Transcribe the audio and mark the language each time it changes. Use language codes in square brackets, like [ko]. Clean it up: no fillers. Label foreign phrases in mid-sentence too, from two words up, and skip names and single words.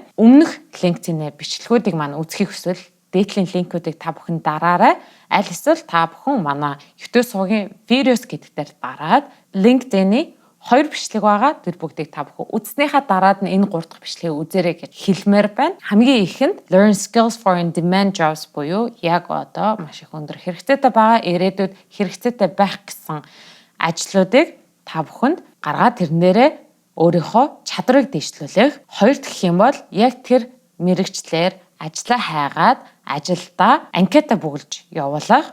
[mn] Өмнөх LinkedIn-ийн бичлэгүүдийг маань үзэхийг хүсвэл дээдлийн линкүүдийг та бүхэн дараарай. Аль эсвэл та бүхэн манай YouTube сувгийн videos гэдэг дээр дараад LinkedIn-ийн 2 бичлэг байгаа. Тэр бүгдийг та бүхэн үзснийхаа дараад нь энэ 3 дахь бичлэгийг үзээрэй гэж хэлмээр байна. Хамгийн ихэнд [en] learn skills for in-demand jobs [mn] буюу яг одоо маш их өндөр хэрэгцээтэй байгаа, ирээдүйд хэрэгцээтэй байх гэсэн ажлуудыг та бүхэнд гаргаад тэрнээрээ өөрийнхөө чадрыг дэвшлүүлэх. 2 дахь юм бол яг тэр мэрэгчлэр ажлаа хайгаад ажилдаа анкета бүгэлж явуулах.